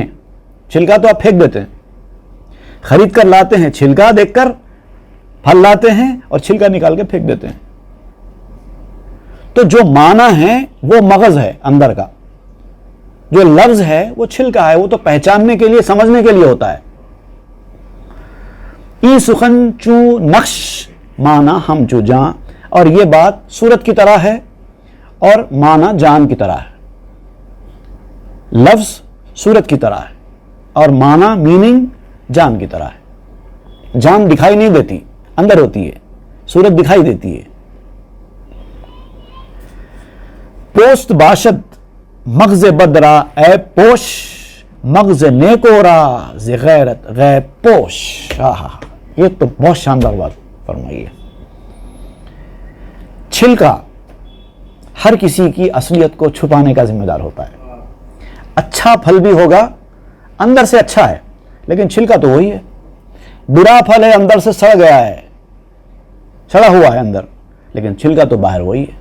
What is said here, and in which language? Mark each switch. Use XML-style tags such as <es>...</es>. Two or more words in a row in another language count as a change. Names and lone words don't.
<ur>چھلکا تو آپ پھینک دیتے ہیں. خرید کر لاتے ہیں، چھلکا دیکھ کر پھل لاتے ہیں اور چھلکا نکال کے پھینک دیتے ہیں. تو جو معنی ہے وہ مغز ہے اندر کا، جو لفظ ہے وہ چھلکا ہے، وہ تو پہچاننے کے لیے، سمجھنے کے لیے ہوتا ہے.</ur> <fa>ای سخن چوں نقش معنی ہم چو جاں.</fa> <ur>اور یہ بات صورت کی طرح ہے اور معنی جان کی طرح ہے. لفظ صورت کی طرح ہے اور معنی میننگ جان کی طرح ہے. جان دکھائی نہیں دیتی، اندر ہوتی ہے. صورت دکھائی دیتی ہے.</ur> <fa>پوست باشد مغز بدرا اے پوش، مغز نیکورا ز غیرت غیب پوش.</fa> <ur>یہ تو بہت شاندار بات فرمائی ہے. چھلکا ہر کسی کی اصلیت کو چھپانے کا ذمہ دار ہوتا ہے. اچھا پھل بھی ہوگا، اندر سے اچھا ہے، لیکن چھلکا تو وہی ہے. برا پھل ہے، اندر سے سڑ گیا ہے، سڑا ہوا ہے اندر، لیکن چھلکا تو باہر وہی ہے.</ur>